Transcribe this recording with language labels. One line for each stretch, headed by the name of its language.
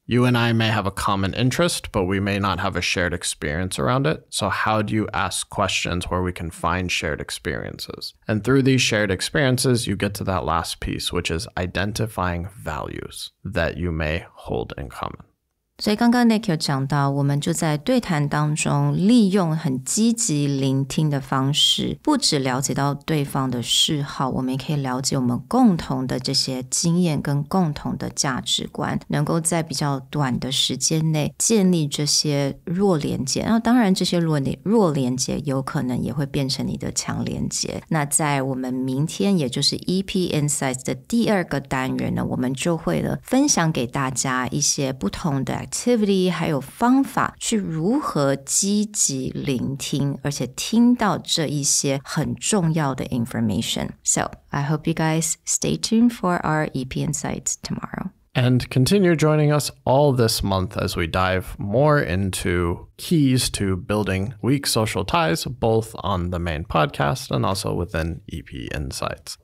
English: You and I may have a common interest, but we may not have a shared experience around it. So how do you ask questions where we can find shared experiences? And through these shared experiences, you get to that last piece, which is identifying values that you may hold in common.
Chinese: 所以刚刚 Nick 有讲到，我们就在对谈当中利用很积极聆听的方式，不只了解到对方的嗜好，我们也可以了解我们共同的这些经验跟共同的价值观，能够在比较短的时间内建立这些弱连结。那当然这些弱连结有可能也会变成你的强连结。那在我们明天也就是 EP Insights 的第二个单元呢，我们就会分享给大家一些不同的activity 还有方法去如何积极聆听，而且听到这一些很重要的 information.
English: So, I hope you guys stay tuned for our EP Insights tomorrow. And continue joining us all this month as we dive more into keys to building weak social ties, both on the main podcast and also within EP Insights.